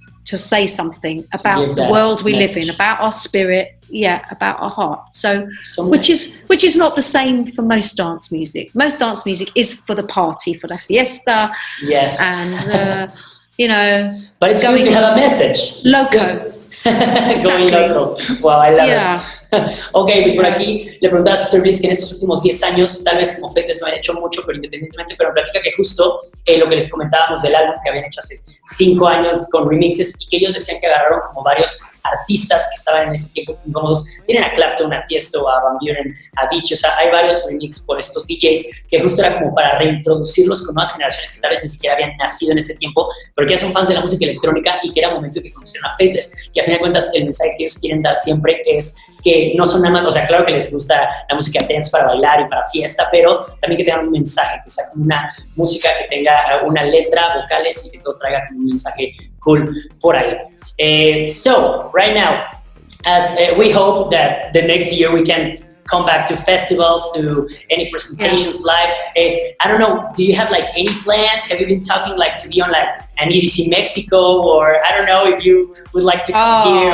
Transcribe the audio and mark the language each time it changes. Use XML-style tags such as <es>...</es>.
<en>to say something about the world we live in, about our spirit, about our heart. So which is not the same for most dance music. Most dance music is for the party, for the fiesta. Yes. And you know, but it's good to have a message.</en> <es>Loco.</es> <en>Going loco. Wow, I love it.</en> <es>Ok, pues por aquí le preguntaba a Sister Bliss que en estos últimos 10 años, tal vez como Faithless no hayan hecho mucho, pero independientemente, pero platica que justo lo que les comentábamos del álbum que habían hecho hace 5 años con remixes y que ellos decían que agarraron como varios artistas que estaban en ese tiempo incómodos. Tienen a Clapton, a Tiesto, a Van Buren, a Avicii, o sea, hay varios remixes por estos DJs que justo era como para reintroducirlos con nuevas generaciones que tal vez ni siquiera habían nacido en ese tiempo, pero que ya son fans de la música electrónica y que era momento de que conocieran a Faithless. Y a fin de cuentas, el mensaje que ellos quieren dar siempre es que no son nada más, o sea, claro que les gusta la música dance para bailar y para fiesta, pero también que tengan un mensaje, que sea como una música que tenga una letra, vocales y que todo traiga como un mensaje cool por ahí.</es> <en>So, right now, as we hope that the next year we can come back to festivals, to any presentations live. I don't know, do you have like any plans? Have you been talking like to be on like an EDC Mexico, or I don't know if you would like to come here?</en>